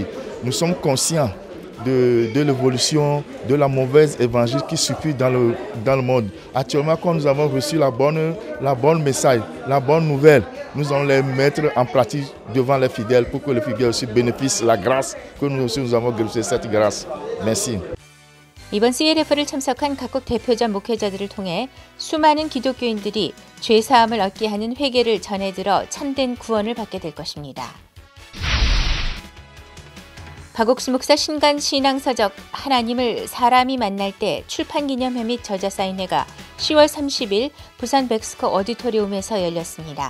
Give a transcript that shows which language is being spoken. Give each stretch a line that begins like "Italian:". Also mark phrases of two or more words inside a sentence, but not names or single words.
French: Nous sommes conscients de l'évolution de la mauvaise évangile qui circule dans le monde. Actuellement, quand nous avons reçu la bonne message, la bonne nouvelle, nous allons les mettre en pratique devant les fidèles pour que les fidèles aussi bénéficient de la grâce que nous aussi nous avons reçu cette grâce. Merci.
Korean: 이번 CLF를 참석한 각국 대표자 목회자들을 통해 수많은 기독교인들이 죄사함을 얻게 하는 회개를 전해들어 참된 구원을 받게 될 것입니다. 박옥수 목사 신간 신앙서적 하나님을 사람이 만날 때 출판기념회 및 저자 사인회가 10월 30일 부산 백스커 오디토리움에서 열렸습니다.